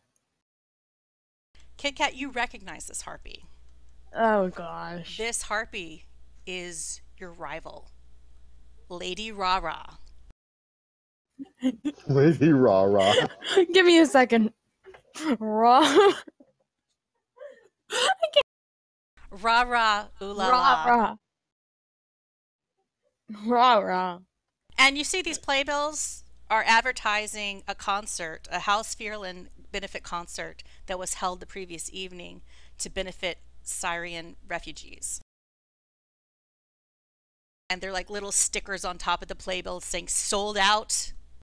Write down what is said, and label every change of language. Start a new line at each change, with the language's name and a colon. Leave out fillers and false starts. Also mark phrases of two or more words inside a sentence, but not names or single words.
English: Kit Kat, you recognize this harpy. Oh, gosh. This harpy is your rival, Lady Rara. Lady Rara. Give me a second. Raw. Rah rah, ooh la Rah la. rah. Rah rah. And you see these playbills are advertising a concert, a House Fearland benefit concert that was held the previous evening to benefit Syrian refugees. And they're like little stickers on top of the playbills saying sold out.